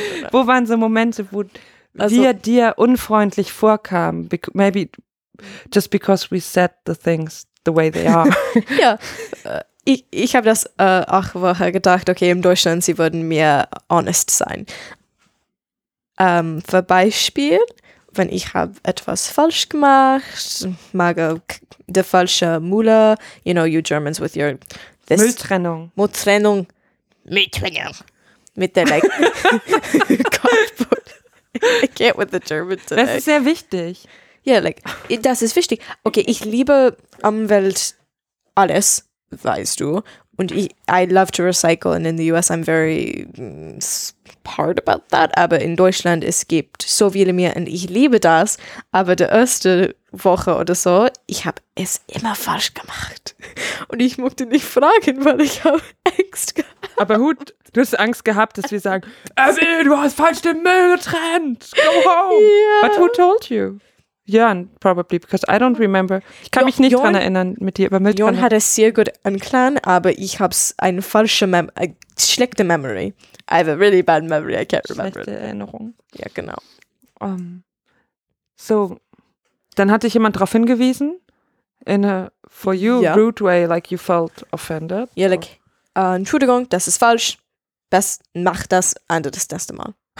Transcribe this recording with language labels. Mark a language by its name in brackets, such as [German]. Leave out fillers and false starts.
[German] Wo waren so Momente, wo also, wir dir unfreundlich vorkamen? [English] Maybe just because we said the things the way they are. [German] Ja, ich habe das auch vorher gedacht, okay, in Deutschland, sie würden mehr honest sein. Für Beispiel, wenn ich habe etwas falsch gemacht, mag der falsche Müller, [English] you know, you Germans with your... [German] Mülltrennung. Mit der Gott, [English] I can't with the German today. [German] Das ist sehr wichtig. Ja, yeah, like, das ist wichtig. Okay, ich liebe Umwelt alles, weißt du. [English] Und ich, I love to recycle and in the US I'm very hard about that. [German] Aber in Deutschland, es gibt so viele mehr und ich liebe das. Aber die erste Woche oder so, ich habe es immer falsch gemacht. Und ich mochte nicht fragen, weil ich habe Angst gehabt. Aber Hut, du hast Angst gehabt, dass wir sagen, Abby, du hast falsch den Müll getrennt. [English] Go home. Yeah. But who told you? Jörn, probably, because I don't remember. [German] Ich kann mich nicht dran erinnern mit dir über Mülltrennung. Jörn hat es sehr gut erklärt, aber ich habe eine falsche, schlechte Memory. [English] I have a really bad memory, I can't [German] schlechte [English] remember. [German] Schlechte Erinnerung. Ja, genau. So, dann hat dich jemand darauf hingewiesen, [English] in a, for you, yeah. rude way, like you felt offended. [German] Ja, yeah, like, Entschuldigung, das ist falsch. Best, mach das anders das nächste Mal.